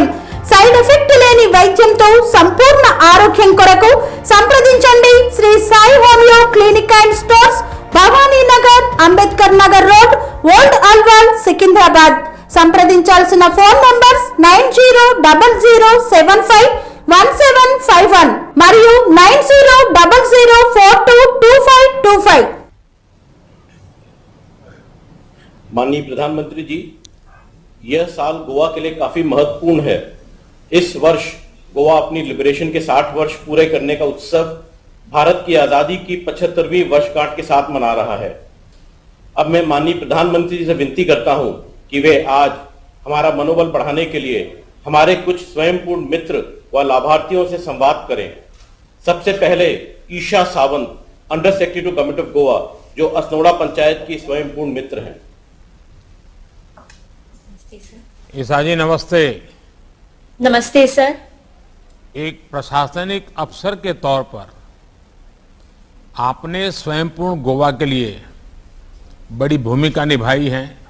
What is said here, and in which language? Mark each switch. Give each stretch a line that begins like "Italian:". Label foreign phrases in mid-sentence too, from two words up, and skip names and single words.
English: side effect
Telugu: లేని వైద్యంతో సంపూర్ణ ఆరోగ్యం కొరకు సంప్రదించండి శ్రీ సాయి హోమియో క్లినిక్ అండ్ స్టోర్స్, భవానీ నగర్, అంబేద్కర్ నగర్ రోడ్, ఓల్డ్ అల్వాల్, సికింద్రాబాద్. సంప్రదించాల్సిన
English: phone numbers
Telugu: 9000751751 మరియు 9000422525.
Hindi: माननीय प्रधानमंत्री जी, यह साल गोवा के लिए काफी महत्वपूर्ण है। इस वर्ष गोवा अपनी लिबरेशन के 60 वर्ष पूरे करने का उत्सव भारत की आजादी की 75वीं वर्षगांठ के साथ मना रहा है। अब मैं माननीय प्रधानमंत्री जी से विनती करता हूं कि वे आज हमारा मनोबल बढ़ाने के लिए हमारे कुछ स्वयंपूर्ण मित्र व लाभार्थियों से संवाद करें। सबसे पहले ईशा सावंत,
English: Under Secretary to Government of Goa,
Hindi: जो असनोड़ा पंचायत की स्वयंपूर्ण मित्र हैं। ईशा जी नमस्ते। नमस्ते सर। एक प्रशासनिक अफसर के तौर पर आपने स्वयंपूर्ण गोवा के लिए बड़ी भूमिका निभाई है।